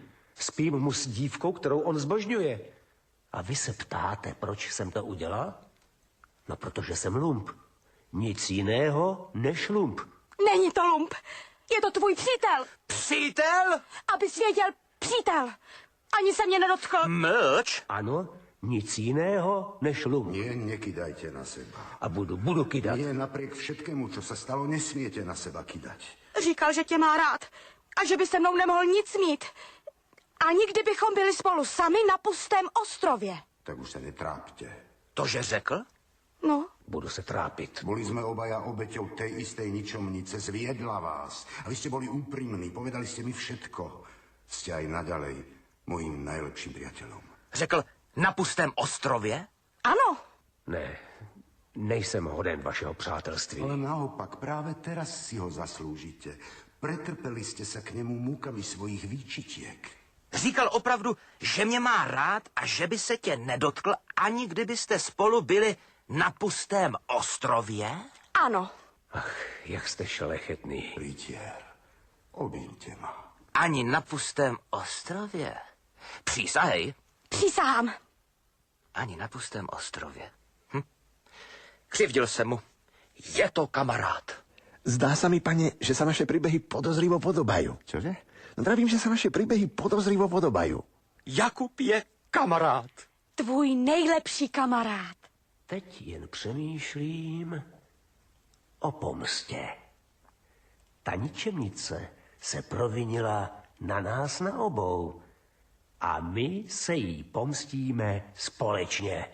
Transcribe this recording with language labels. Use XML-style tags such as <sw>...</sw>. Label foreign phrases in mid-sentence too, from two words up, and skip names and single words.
<cs>Spím mu s dívkou, kterou on zbožňuje. A vy se ptáte, proč jsem to udělal? No, protože jsem lump. Nic jiného než lump. Není to lump, je to tvůj přítel. Přítel? Abys věděl, přítel. Ani se mě nedotkl. Mlč. Ano, nic jiného než lump.</cs> <sk>Nie, nekydajte na seba.</sk> <cs>A budu kydat.</cs> <sk>Nie, napriek všetkému, čo sa stalo, nesmiete na seba kydať.</sk> <cs>Říkal, že tě má rád a že by se mnou nemohl nic mít. Ani kdybychom byli spolu sami na pustém ostrově.</cs> <sk>Tak už sa netrápte.</sk> <cs>Tože řekl? No, Budu se trápit.</cs> <sk>Boli sme obaja obeťou tej istej ničomnice, zviedla vás. A vy ste boli úprimní, povedali ste mi všetko. Ste aj naďalej mojím najlepším priateľom.</sk> <cs>Řekl na pustém ostrově? ano. Ne, nejsem hoden vašeho přátelství.</cs> <sk>Ale naopak, práve teraz si ho zaslúžite. Pretrpeli ste sa k nemu múkami svojich výčitiek.</sk> <cs>Říkal opravdu, že mě má rád a že by se tě nedotkl, ani kdybyste spolu byli na pustém ostrově? Ano. Ach, jak jste šlechetný.</cs> <sk>Rytier, objimte ma.</sk> <cs>Ani na pustém ostrově? Přísahej. Přísahám. Ani na pustém ostrově. Křivdil jsem mu. Je to kamarád.</cs> <sk>Zdá sa mi, pane, že sa naše príbehy podozrivo podobajú. Čože? No vravím, že sa naše príbehy podozrivo podobajú.</sk> <cs>Jakub je kamarád. Tvůj nejlepší kamarád. Teď jen přemýšlím o pomstě. Ta ničemnice se provinila na nás na obou a my se jí pomstíme společně.</cs>